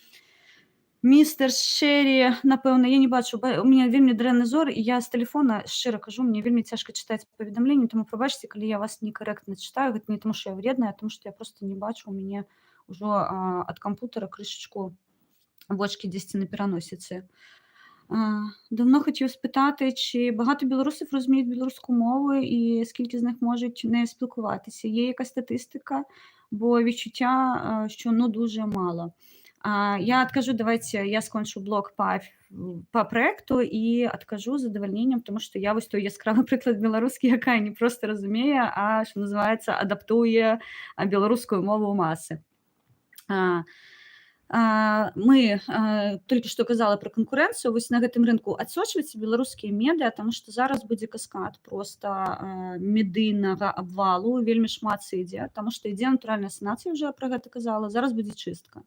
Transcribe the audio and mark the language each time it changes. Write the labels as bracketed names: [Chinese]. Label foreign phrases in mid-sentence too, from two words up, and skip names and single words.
[Belarusian] Містер Шэрі, напэўна, я не бачу, у мяне вельмі дрэнны зор, і я з тэлефона, шчыра кажу, мне вельмі цяжка чытаць паведамленні, таму прабачце, калі я вас некарэктна чытаю. Гэта не таму, што я вредная, а таму што я проста не бачу, у мяне ўжо ад кампутара крышачку вочки дзесьці на пераносіцы. [Ukrainian] Давно хотів спитати, чи багато білорусів розуміють білоруську мову і скільки з них можуть нею спілкуватися? Є якась статистика? Бо відчуття, що ну дуже мало. Я откажу, давайте я скончу блок по проекту і откажу з задовольненням, тому що я ось той яскравий приклад білоруський, яка не просто розуміє, а що називається адаптує білоруську мову у маси. [Belarusian] Мы толькі што казала пра канкурэнцыю, вось на гэтым рынку адсочваюцца беларускія медыа, таму што зараз будзе каскад проста медыйнага абвалу, вельмі шмат ідзе, таму што ідзе натуральная санацыя, уже пра гэта казала, зараз будзе чыстка.